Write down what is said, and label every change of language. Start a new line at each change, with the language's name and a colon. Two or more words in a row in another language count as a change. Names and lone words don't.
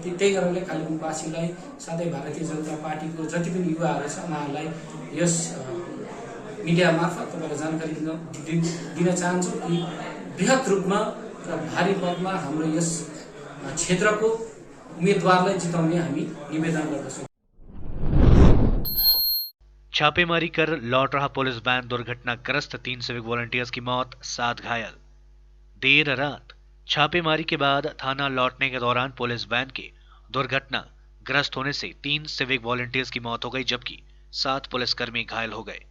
Nepali: त्यही कारणले कालेबुङवासीलाई साथै भारतीय जनता पार्टीको जति पनि युवाहरू छ उहाँहरूलाई यस मिडिया मार्फत तपाईँलाई जानकारी दिन चाहन्छु कि बृहत रूपमा र भारी पदमा हाम्रो यस क्षेत्रको उम्मेदवारलाई जिताउने हामी निवेदन गर्दछौँ।
Hindi: छापेमारी कर लौट रहा पुलिस वैन दुर्घटनाग्रस्त 3 सिविक वॉलंटियर्स की मौत, 7 घायल। देर रात छापेमारी के बाद थाना लौटने के दौरान पुलिस वैन के दुर्घटनाग्रस्त होने से 3 सिविक वॉलंटियर्स की मौत हो गई, जबकि 7 पुलिसकर्मी घायल हो गए।